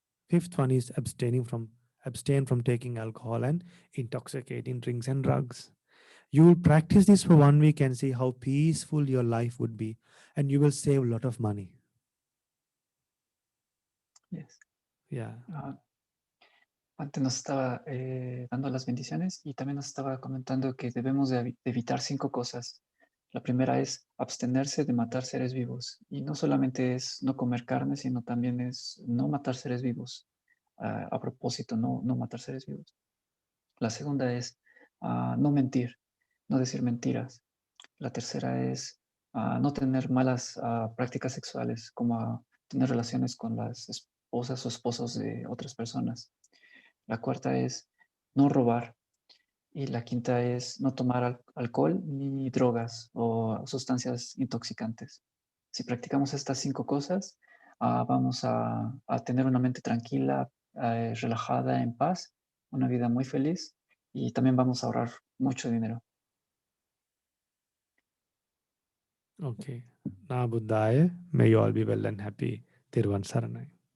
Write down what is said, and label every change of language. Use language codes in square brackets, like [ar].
[en] Fifth one is abstain from taking alcohol and intoxicating drinks and drugs. You will practice this for 1 week and see how peaceful your life would be, and you will save a lot of money. Yes. Yeah. [es] Antes nos estaba dando las bendiciones y también nos estaba comentando que debemos de evitar 5 cosas. La primera es abstenerse de matar seres vivos. Y no solamente es no comer carne, sino también es no matar seres vivos. A propósito, no matar seres vivos. La segunda es no mentir, no decir mentiras. La tercera es no tener malas prácticas sexuales, como tener relaciones con las esposas o esposos de otras personas. La cuarta es no robar. Y la quinta es no tomar alcohol ni drogas o sustancias intoxicantes. Si practicamos estas 5 cosas, vamos a tener una mente tranquila, relajada, en paz, una vida muy feliz y también vamos a ahorrar mucho dinero. [en] Okay. Na Buddhaya, may you all be well and happy. Tirvan Saranai.